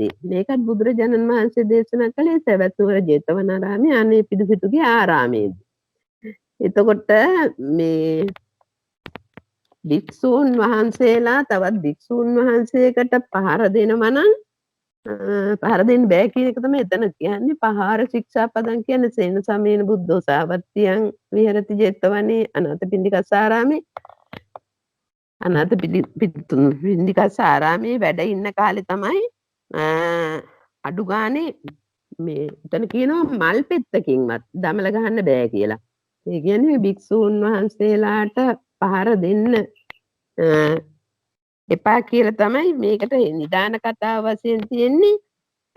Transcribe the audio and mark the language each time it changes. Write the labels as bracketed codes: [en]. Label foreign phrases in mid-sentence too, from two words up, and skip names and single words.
[si] මේකත් බුදුරජාණන් වහන්සේ දේශනා කළේ සවැත් නුවර ජේතවනාරාමයේ අනේපිඩුසිටුගේ ආරාමයේදී. එතකොට මේ භික්ෂූන් වහන්සේලා තවත් භික්ෂූන් වහන්සේකට පහර දෙනවා නම් පහර දෙන්න බෑ කියන එක තමයි එතන කියන්නේ. පහාර ශික්ෂාපදං කියන්නේ [pi] සේන සමේන බුද්ධෝ සාවත්තියං විහෙරති ජේතවනේ අනාථපිණ්ඩිකස්සාරාමේ අනාථපිණ්ඩිකස්සාරාමේ [si] වැඩ ඉන්න කාලේ තමයි අඩු ගානේ මේ එතන කියනවා මල් පෙත්තකින්වත් දමල ගහන්න බෑ කියලා. ඒ කියන්නේ භික්ෂූන් වහන්සේලාට පහර දෙන්න එපා කියලා තමයි මේකට නිදාන කතාව වශයෙන් තියෙන්නේ.